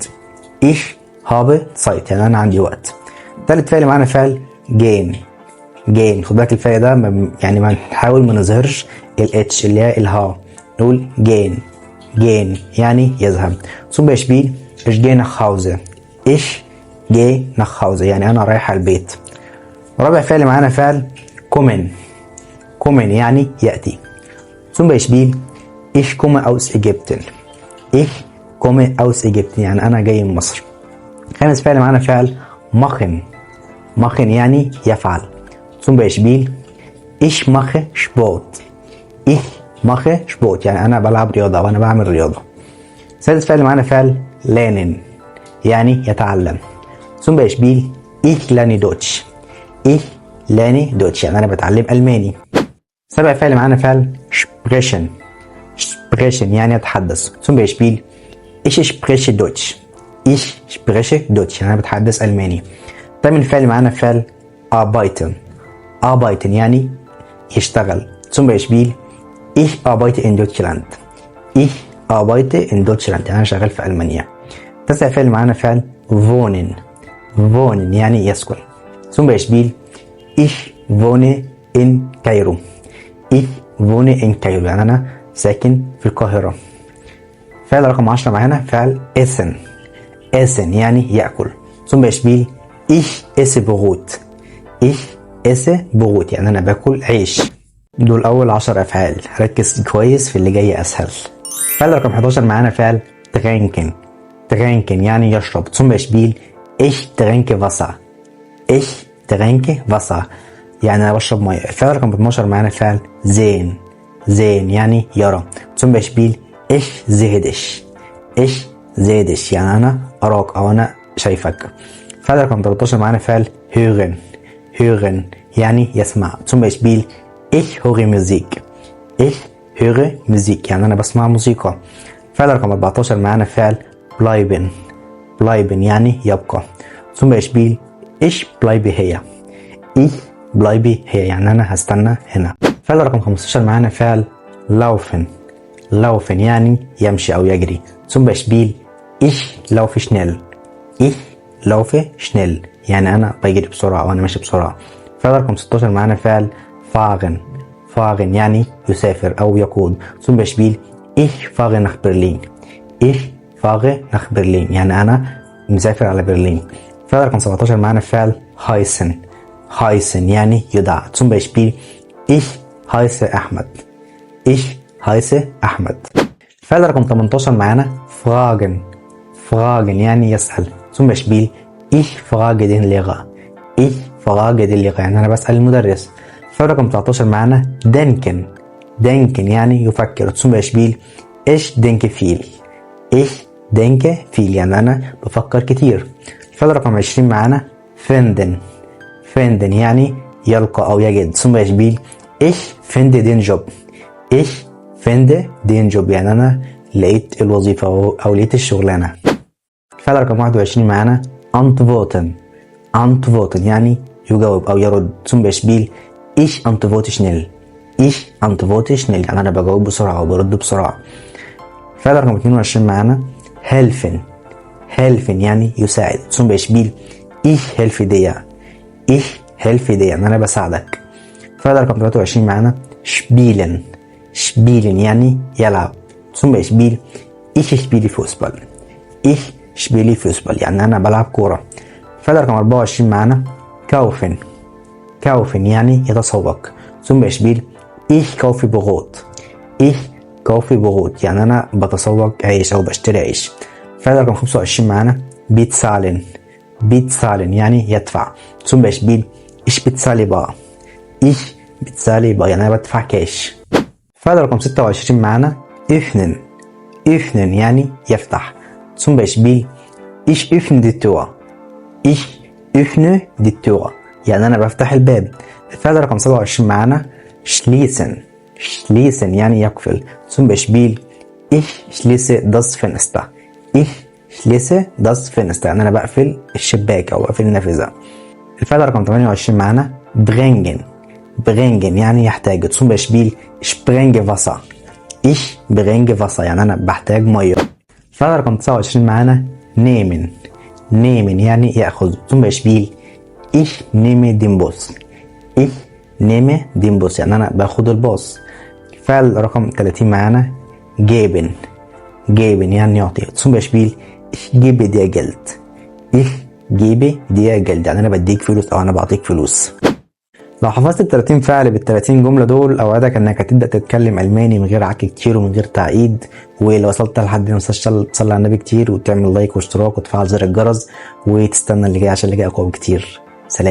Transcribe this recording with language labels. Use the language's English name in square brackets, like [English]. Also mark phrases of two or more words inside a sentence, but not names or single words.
[German] ich habe Zeit [Arabic] يعني انا عندي وقت. تالت فعل معانا فعل جين. جين، خد بالك الفعل ده يعني ما نحاول ما نظهرش الاتش اللي هي الها، نقول جين. [German] جين [Arabic] يعني يذهب. [German] zum Beispiel ich gehe nach Hause. ich gehe nach Hause [Arabic] يعني انا رايح على البيت. رابع فعل معانا فعل كومن. كومن يعني ياتي. [German] zum Beispiel ich komme aus Ägypten. ich komme aus Ägypten [Arabic] يعني انا جاي من مصر. خامس فعل معانا فعل machen. machen يعني يفعل. [German] zum Beispiel ich mache Sport. ich mache Sport [Arabic] يعني انا بلعب رياضة وانا بعمل رياضة. سادس فعل معانا فعل lernen يعني يتعلم. [German] zum Beispiel ich lerne Deutsch. ich lerne Deutsch [Arabic] يعني انا بتعلم الماني. سابع فعل معانا فعل sprechen. sprechen يعني يتحدث. [German] zum Beispiel ich spreche Deutsch. ich spreche Deutsch [Arabic] يعني انا بتحدث الماني. تامن فعل معانا فعل arbeiten. arbeiten يعني يشتغل. [German] zum Beispiel ich arbeite in Deutschland. ich arbeite in Deutschland [Arabic] يعني انا شغال في المانيا. تاسع فعل معانا فعل wohnen. wohnen يعني يسكن. [German] zum Beispiel ich wohne in Kairo. ich wohne in Kairo [Arabic] يعني انا ساكن في القاهرة. فعل رقم 10 معانا فعل essen. essen يعني يأكل. [German] zum Beispiel ich esse Brot. ich esse Brot [Arabic] يعني انا باكل عيش. دول اول 10 افعال، ركز كويس في اللي جاي اسهل. فعل رقم 11 معانا فعل trinken. trinken يعني يشرب. [German] zum Beispiel ich trinke Wasser. ich trinke Wasser [Arabic] يعني انا بشرب ميه. الفعل رقم 12 معانا فعل sehen. sehen يعني يرى. [German] zum Beispiel ich sehe dich. ich sehe dich [Arabic] يعني انا اراك او انا شايفك. الفعل رقم 13 معانا فعل hören. hören يعني يسمع. [German] zum Beispiel ich höre Musik. ich höre Musik [Arabic] يعني انا بسمع موسيقى. الفعل رقم 14 معانا فعل bleiben. bleiben يعني يبقى. [German] zum Beispiel ich bleibe hier. ich bleibe hier [Arabic] يعني انا هستنى هنا. الفعل رقم 15 معانا فعل laufen. laufen يعني يمشي او يجري. [German] zum Beispiel ich laufe schnell. ich laufe schnell [Arabic] يعني انا بجري بسرعة او انا ماشي بسرعة. الفعل رقم 16 معانا فعل fahren. fahren يعني يسافر او يقود. [German] zum Beispiel ich fahre nach Berlin. ich fahre nach Berlin [Arabic] يعني انا مسافر على برلين. الفعل رقم 17 معانا فعل heißen. heißen يعني يدعى. [German] zum Beispiel ich heiße Ahmed. ich heiße Ahmed. [Arabic] الفعل رقم 18 معانا fragen. fragen يعني يسأل. [German] zum Beispiel ich frage den Lehrer. ich frage den Lehrer [Arabic] يعني انا بسأل المدرس. الفعل رقم 19 معانا denken. denken يعني يفكر. [German] zum Beispiel ich denke viel. ich denke viel [Arabic] يعني انا بفكر كتير. الفعل رقم 20 معانا finden. finden يعني يلقى او يجد. [German] zum Beispiel ich finde den Job. ich finde den Job [Arabic] يعني انا لقيت الوظيفة او لقيت الشغلانة. الفعل رقم 21 معانا antworten. [German] antworten [Arabic] يعني يجاوب او يرد. [German] zum Beispiel ich antworte schnell. ich antworte schnell [Arabic] يعني انا بجاوب بسرعة او برد بسرعة. الفعل رقم 22 معانا helfen. helfen يعني يساعد. [German] zum Beispiel ich helfe dir. ich helfe dir [Arabic] يعني أنا بساعدك. الفعل رقم 23 معانا spielen. spielen يعني يلعب. [German] zum Beispiel ich spiele Fußball. ich spiele Fußball [Arabic] يعني أنا بلعب كورة. الفعل رقم 24 معانا kaufen. kaufen يعني يتسوق. [German] zum Beispiel ich kaufe Brot. ich kaufe Brot [Arabic] يعني أنا بتسوق عيش أو بشتري عيش. الفعل رقم 25 معانا bezahlen. bezahlen يعني يدفع. [German] zum Beispiel ich bezahle bar. ich bezahle bar [Arabic] يعني أنا بدفع كاش. الفعل رقم 26 معانا öffnen. öffnen يعني يفتح. [German] zum Beispiel ich öffne die Tür. ich öffne die Tür [Arabic] يعني أنا بفتح الباب. الفعل رقم 27 معانا schließen. schließen يعني يقفل. [German] zum Beispiel ich schließe das Fenster. ich schließe das Fenster [Arabic] يعني أنا بقفل الشباك أو بقفل النافذة. الفعل رقم 28 معانا bringen. bringen يعني يحتاج. [German] zum Beispiel ich bringe Wasser. ich bringe Wasser [Arabic] يعني أنا بحتاج مية. الفعل رقم 29 معانا nehmen. nehmen يعني يأخذ. [German] zum Beispiel ich nehme den Bus. ich nehme den Bus [Arabic] يعني أنا باخد الباص. الفعل رقم 30 معانا geben. geben يعني يعطي. [German] zum Beispiel ich gebe dir Geld. ich gebe dir Geld [Arabic] يعني أنا بديك فلوس أو أنا بعطيك فلوس. لو حفظت ال 30 فعل بال 30 جملة دول أوعدك إنك هتبدأ تتكلم ألماني من غير عك كتير ومن غير تعقيد. ولو وصلت لحد هنا متنساش تصلي على النبي كتير وتعمل لايك واشتراك وتفعل زر الجرس وتستنى اللي جاي عشان اللي جاي أقوى بكتير.